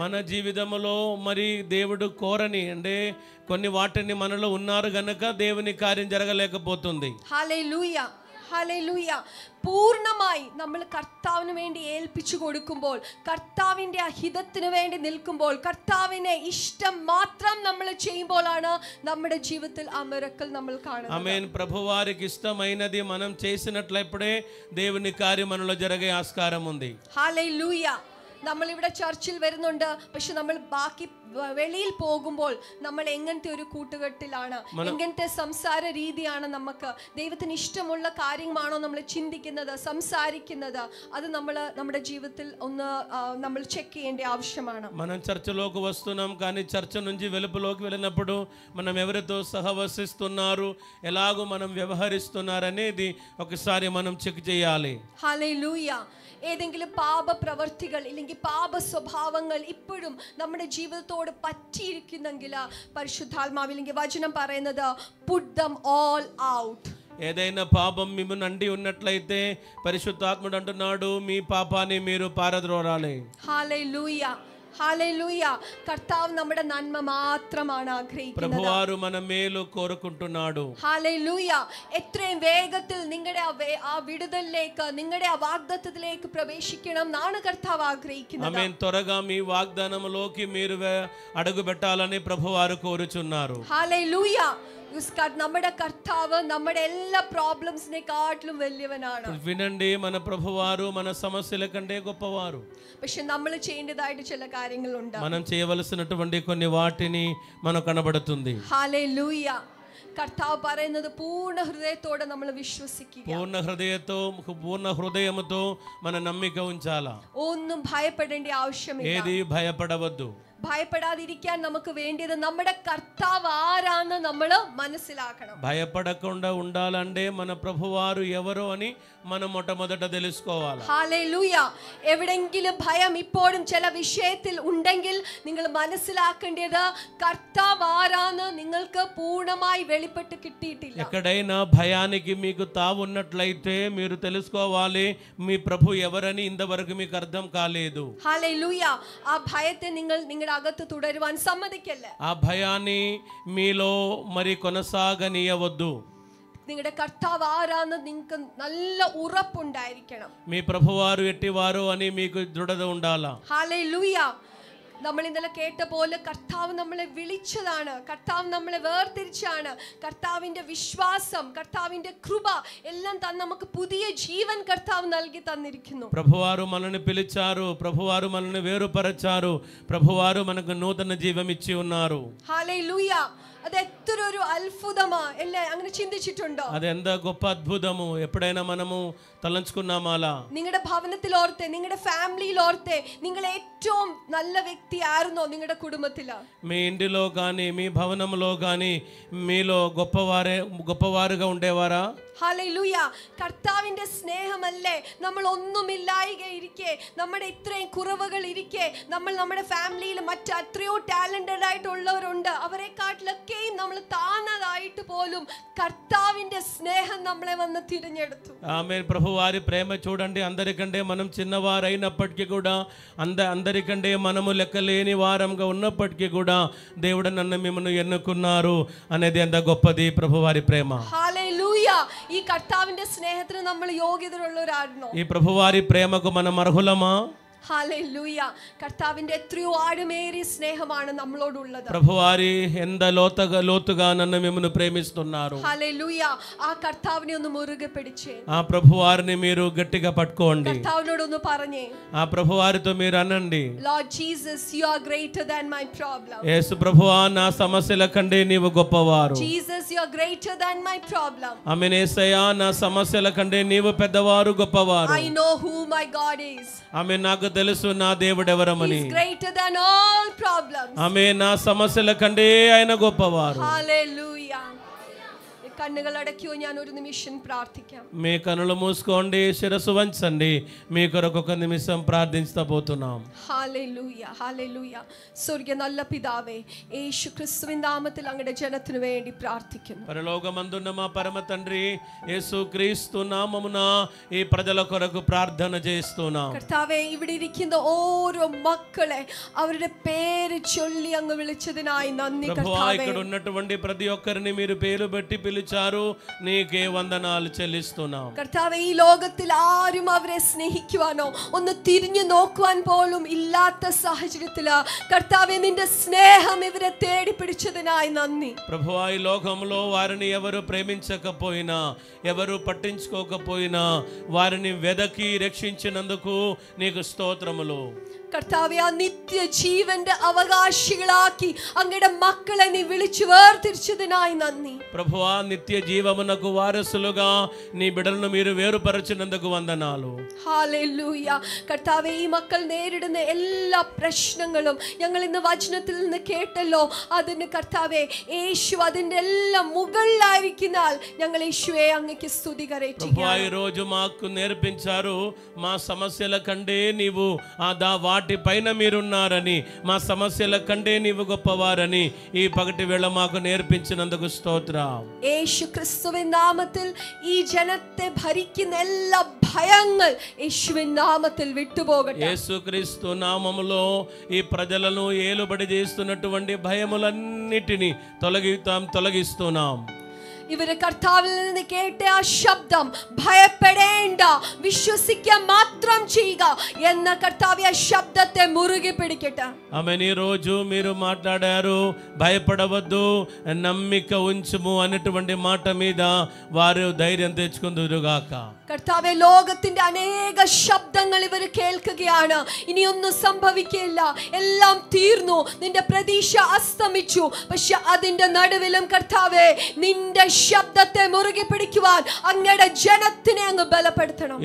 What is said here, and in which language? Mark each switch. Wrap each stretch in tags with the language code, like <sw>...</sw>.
<te>మన జీవితంలో మరి దేవుడు కోరని అంటే కొన్ని వాటిని మనలో ఉన్నారు గనుక దేవుని కార్యం జరగలేకపోతుంది.</te> <ml>Hallelujah, hallelujah. പൂർണ്ണമായി നമ്മൾ കർത്താവിന് വേണ്ടി ഏൽപ്പിച്ചു കൊടുക്കുമ്പോൾ, കർത്താവിൻ്റെ ഹിതത്തിന് വേണ്ടി നിൽക്കുമ്പോൾ, കർത്താവിനെ ഇഷ്ടം മാത്രം നമ്മൾ ചെയ്യുമ്പോഴാണ് നമ്മുടെ ജീവിതത്തിൽ ആ മിറക്കിൾ നമ്മൾ കാണുന്നത്.</ml> <te>ఆమేన్. ప్రభువారికి ఇష్టమైనది మనం చేసినట్లయితే దేవుని కార్యం మనలో జరిగే ఆస్కారం ఉంది.</te> <ml>ഹല്ലേലൂയ. നമ്മളിവിടെ ചർച്ചിൽ വരുന്നുണ്ട്, പക്ഷെ നമ്മൾ ബാക്കി വെളിയിൽ പോകുമ്പോൾ നമ്മൾ എങ്ങനത്തെ ഒരു കൂട്ടുകെട്ടിലാണ്, എങ്ങനത്തെ സംസാര രീതിയാണ്, നമുക്ക് ദൈവത്തിന് ഇഷ്ടമുള്ള കാര്യമാണോ നമ്മൾ ചിന്തിക്കുന്നത്, സംസാരിക്കുന്നത്, അത് നമ്മൾ നമ്മുടെ ജീവിതത്തിൽ ഒന്ന് നമ്മൾ చెక్ ചെയ്യേണ്ട ఆవశ్యമാണ്.</ml> <te>మనం చర్చలోకి వస్తున్నాం కానీ చర్చ నుంచి వెలుపులోకి వెళ్ళినప్పుడు మనం ఎవరితో సహవసిస్తున్నారు, ఎలాగో మనం వ్యవహరిస్తున్నారు అనేది ఒకసారి మనం చెక్ చేయాలి.</te> <ml>ഹല്ലേലൂയ. ഏതെങ്കിലും പാപ പ്രവർത്തികൾ ഇല്ലെങ്കിൽ പാപ സ്വഭാവങ്ങൾ ഇപ്പോഴും നമ്മുടെ ജീവിതത്തോട് പറ്റിയിരിക്കുന്നെങ്കിൽ പരിശുദ്ധാത്മാവില്ലെങ്കിൽ വചനം പറയുന്നത്</ml> <en>Put them all out.</en> <te>ఏదైనా పాపం మిమ్మల్ని అండి ఉన్నట్లయితే పరిశుద్ధాత్ముడు అంటున్నాడు, మీ పాపాన్ని మీరు పారద్రోరాలి.</te> <ml>Hallelujah, hallelujah. കർത്താവ് നമ്മുടെ നന്മ മാത്രമാണ് ആഗ്രഹിക്കുന്നത്.</ml> <te>ప్రభువారు మన మేలు కోరుకుంటున్నాడు.</te> <ml>ഹല്ലേലൂയ. എത്രയും വേഗത്തിൽ നിങ്ങളുടെ ആ വിടുതലിലേക്ക്, നിങ്ങളുടെ ആ വാഗ്ദത്തത്തിലേക്ക് പ്രവേശിക്കണം എന്നാണ് കർത്താവ് ആഗ്രഹിക്കുന്നത്.</ml> <te>ఆమేన్. త్వరగా మీ వాగ్దానములోకి మీరు అడుగు పెట్టాలని ప్రభువారు కోరుచున్నారు.</te> <ml>ഹല്ലേലൂയ. നമ്മുടെ കർത്താവ് നമ്മുടെ എല്ലാ പ്രോബ്ലംസിനെക്കാട്ടിലും വലിയവനാണ്.</ml> <te>వినండి, మన ప్రభువారు మన సమస్యల కంటే గొప్పవారు.</te> <ml>പക്ഷെ നമ്മൾ ചെയ്യേണ്ടതായിട്ട് ചില കാര്യങ്ങളുണ്ട്.</ml> <te>మనం చేయవలసినటువంటి కొన్ని వాటిని మనకు కనబడుతుంది. హల్లెలూయా.</te> <ml>കർത്താവ് പറയുന്നത് പൂർണ്ണ ഹൃദയത്തോടെ നമ്മൾ വിശ്വസിക്കുക.</ml> <te>పూర్ణ హృదయముతో మన నమ్మిక ఉంచాలా.</te> <ml>ഒന്നും ഭയപ്പെടേണ്ട ആവശ്യമില്ല.</ml> <te>ఏది భయపడవద్దు.</te> <ml>ഭയപ്പെടാതിരിക്കാൻ നമുക്ക് വേണ്ടിയത് നമ്മുടെ കർത്താവ് ആരാന്ന് നമ്മൾ മനസ്സിലാക്കണം.</ml> <te>భయపడకుండా ఉండాలంటే మన ప్రభువారు ఎవరో అని మనం మొట్టమొదట తెలుసుకోవాలి.</te> <ml>ഹല്ലേലൂയ. എവിടെങ്കിലും ഭയം ഇപ്പോഴും ചില വിഷയത്തിൽ ഉണ്ടെങ്കിൽ നിങ്ങൾ മനസ്സിലാക്കേണ്ടത് കർത്താവ് ആരാന്ന് നിങ്ങൾക്ക് പൂർണ്ണമായി വെളിപ്പെട്ട് കിട്ടിയിട്ടില്ല.</ml> <te>ఎక్కడైనా భయానికి మీకు తావు ఉన్నట్లయితే మీరు తెలుసుకోవాలి మీ ప్రభు ఎవరని ఇంతవరకు మీకు అర్థం కాలేదు.</te> <ml>ഹല്ലേലൂയ. ആ ഭയത്തെ നിങ്ങൾ അകത്ത് തുടരുവാൻ സമ്മതിക്കല്ലേ.</ml> <te>ఆ భయాన్ని మీలో మరి కొనసాగనీయవద్దు.</te> <ml>നിങ്ങളുടെ കർത്താവ് ആരാന്ന് നിങ്ങൾക്ക് നല്ല ഉറപ്പുണ്ടായിരിക്കണം.</ml> <te>మీ ప్రభువారు ఎట్టివారు అని మీకు దృఢత ఉండాలా.</te> <ml>ഹല്ലേലൂയ. നമ്മൾ ഇന്നലെ കേട്ട പോലെ കർത്താവ് നമ്മളെ വിളിച്ചതാണ്, കർത്താവ് നമ്മളെ വേർതിരിച്ചാണ്. കർത്താവിന്റെ വിശ്വാസം, കർത്താവിന്റെ കൃപ എല്ലാം നമുക്ക് പുതിയ ജീവൻ കർത്താവ് നൽകി തന്നിരിക്കുന്നു.</ml> <te>ప్రభువారు మనల్ని పిలిచారు, ప్రభువారు మనల్ని వేరుపరచారు, ప్రభువారు మనకు నూతన జీవం ఇచ్చి ఉన్నారు.</te> <ml>ഹല്ലേലൂയ. അത് എത്ര ഒരു അത്ഭുതമാ അല്ലേ? അങ്ങനെ ചിന്തിച്ചിട്ടുണ്ടോ?</ml> <te>అదెంత గొప్ప అద్భుతము. ఎప్పుడైనా మనము తలంచుకున్నామా అలా?</te> <ml>നിങ്ങളുടെ ഭവനത്തിൽ ഓർത്തെ, നിങ്ങളുടെ ഫാമിലിയിൽ ഓർത്തെ, നിങ്ങൾ ഏറ്റവും നല്ല വ്യക്തി ആയിരുന്നോ നിങ്ങളുടെ കുടുംബത്തില്?</ml> <te>మీ ఇంటిలో కానీ మీ భవనంలో కానీ మీలో గొప్పవారుగా ఉండేవారా?</te> <ml>ഹല്ലേലൂയ. കർത്താവിന്റെ സ്നേഹമല്ലേ നമ്മൾ ഒന്നുമില്ലായികയിരിക്കെ, നമ്മുടെ ഇത്രയും കുറവുകൾ ഇരിക്കെ, നമ്മൾ നമ്മുടെ ഫാമിലിയിൽ മറ്റ് എത്രയോ ടാലന്റഡ് ആയിട്ടുള്ളവരുണ്ട്, അവരെക്കാട്ടിലൊക്കെയും നമ്മൾ താന്നതായിട്ട് പോലും കർത്താവിന്റെ സ്നേഹം നമ്മളെ വന്ന് തിരഞ്ഞെടുത്തു.</ml> <te>ఆమేన్. ప్రభువారి ప్రేమ చూడండి. అందరికంటే మనం చిన్నవారైనప్పటికీ కూడా అందరికంటే మనము లెక్కలేని వారంగా ఉన్నప్పటికీ కూడా దేవుడు నన్ను మిమ్మల్ని ఎన్నుకున్నారు అనేది ఎంత గొప్పది ప్రభువారి ప్రేమ.</te> <ml>ഹല്ലേലൂയ. ഈ കർത്താവിന്റെ സ്നേഹത്തിന് നമ്മൾ യോഗ്യതയുള്ളവരായിരുന്നോ?</ml> <te>ఈ ప్రభువారి ప్రేమకు మనం అర్హులమా?</te> <ml>ഹല്ലേലൂയ. കർത്താവിന്റെ എത്രയോ ആഴമേറിയ സ്നേഹമാണ് നമ്മളോടുള്ളത്.</ml> <te>ప్రభువారి ఎంత లోతుగా నన్ను మిమ్మల్ని ప్రేమిస్తున్నారు.</te> <ml>ഹല്ലേലൂയ. ആ കർത്താവിനെ ഒന്ന് മുറുകെ പിടിച്ചേ.</ml> <te>ఆ ప్రభువారిని మీరు గట్టిగా పట్టుకోండి.</te> <ml>കർത്താവിനോട് ഒന്ന് പറഞ്ഞേ.</ml> <te>ఆ ప్రభువారితో మీరు అనండి,</te> <en>Lord Jesus, you are greater than my problem.</en> <te>యేసు ప్రభువా, నా సమస్యల కంటే నీవు గొప్పవారు.</te> <en>Jesus, you are greater than my problem.</en> <te>ఆమేన్. యేసయ్యా, నా సమస్యల కంటే నీవు పెద్దవారు, గొప్పవారు.</te> <en>I know who my God is.</en> <te>ఆమేన్. నాకు తెలుసు నా దేవుడు ఎవరమని.</te> <en>He is greater than all problems.</en> <te>ఆమేన్. నా సమస్యల కంటే ఆయన గొప్పవారు.</te> <ml>Hallelujah. കണ്ണുകൾ അടയ്ക്കോ? ഞാൻ ഒരു നിമിഷം പ്രാർത്ഥിക്കാം.</ml> <te>మీ కనులు మూసుకోండి, శిరస్సు వంచండి. మీ కొరకు ఒక నిమిషం ప్రార్థించబోతున్నాం.</te> <ml>Hallelujah, hallelujah. സ്വർഗ്ഗ നല്ല പിതാവേ, യേശു ക്രിസ്തുവിൻ നാമത്തിൽ അങ്ങയുടെ ജനത്തിനു വേണ്ടി പ്രാർത്ഥിക്കുന്നു.</ml> <te>పరలోకమందున్న మా పరమ తండ్రి యేసు క్రీస్తు నామమున ఈ ప్రజల కొరకు ప్రార్థన చేస్తున్నాం.</te> <ml>കർത്താവേ, ഇവിടെ ഇരിക്കുന്ന ഓരോ മക്കളെ അവരുടെ പേര് ചൊല്ലി അങ്ങ് വിളിച്ചതിനായി നന്ദി കർത്താവേ.</ml> <te>ఇక్కడ ఉన్నటువంటి ప్రతి ఒక్కరిని మీరు పేరు పెట్టి పిలిచారు. నీకే వందనాలు చెల్లిస్తున్నాం.</te> <ml>കർത്താവേ, ഈ ലോകത്തിൽ ആരും അവരെ സ്നേഹിക്കുവാനോ ഒന്ന് തിരിഞ്ഞു നോക്കുവാൻ പോലും ഇല്ലാത്ത സാഹചര്യത്തില് കർത്താവേ, നിന്റെ സ്നേഹം ഇവരെ തേടി പിടിച്ചതിനായി നന്ദി.</ml> <te>ప్రభువా, ఈ లోకంలో వారిని ఎవరు ప్రేమించకపోయినా, ఎవరు పట్టించుకోకపోయినా, వారిని వెదకి రక్షించినందుకు నీకు స్తోత్రములు.</te> <ml>കർത്താവേ, ആ നിത്യജീവന്റെ അവകാശികളാക്കി അങ്ങയുടെ മക്കളെ നീ വിളിച്ചു വേർതിരിച്ചതിനായി നന്ദി.</ml> <te>ప్రభువా, నిత్య జీవమునకు వారసులుగా నీ బిడ్డలను మీరు వేరుపరచినందుకు వందనాలు.</te> <ml>ഹല്ലേലൂയ. കർത്താവേ, ഈ മക്കൾ നേരിടുന്ന എല്ലാ പ്രശ്നങ്ങളും ഞങ്ങൾ ഇന്ന് വചനത്തിൽ നിന്ന് കേട്ടല്ലോ. അതിന് കർത്താവേ, യേശു അതിന്റെ എല്ലാം മുകളിലായിരിക്കുന്നാൽ ഞങ്ങൾ യേശുവേ അങ്ങേക്ക് സ്തുതി കരേറ്റുകയാണ്.</ml> <te>ఈ రోజు మాకు నేర్పించారు, మా సమస్యల కంటే నీవు వాటి పైన మీరున్నారని, మా సమస్యల కంటే నీవు గొప్పవారని ఈ పగటి వేళ మాకు నేర్పించినందుకు స్తోత్రం.</te> <ml>യേശു ക്രിസ്തുവിൻ നാമത്തിൽ ഈ ജനത്തെ ഭരിക്കുന്ന എല്ലാ ഭയങ്ങൾ യേശുവിൻ നാമത്തിൽ വിട്ടുപോകട്ടെ.</ml> <te>యేసుక్రీస్తు నామములో ఈ ప్రజలను ఏలుబడి చేస్తున్నటువంటి భయములన్నిటిని తొలగిస్తున్నాం.</te> <ml>ഇവര് കർത്താവിൽ നിന്ന് കേട്ട ആ ശബ്ദം, ഭയപ്പെടേണ്ട, വിശ്വസിക്കുക മാത്രം ചെയ്യുക എന്ന കർത്താവ് ആ ശബ്ദത്തെ മുറുകെ പിടിക്കട്ടെ.</ml> <te>ఆ ఆమెన్. ఈ రోజు మీరు మాట్లాడారు, భయపడవద్దు, నమ్మిక ఉంచుము అనేటువంటి మాట మీద వారు ధైర్యం తెచ్చుకుందురుగాక.</te> <ml>കർത്താവേ, ലോകത്തിന്റെ അനേക ശബ്ദങ്ങൾ ഇവർ കേൾക്കുകയാണ്. ഇനിയൊന്നും സംഭവിക്കില്ല, എല്ലാം തീർന്നു, നിന്റെ പ്രതീക്ഷ അസ്തമിച്ചു. പക്ഷെ അതിന്റെ നടുവിലും കർത്താവേ, നിന്റെ ശബ്ദത്തെ മുറുകെ പിടിക്കുവാൻ അങ്ങയുടെ ജനത്തിനെ അങ്ങ് ബലപ്പെടുത്തണം.</ml>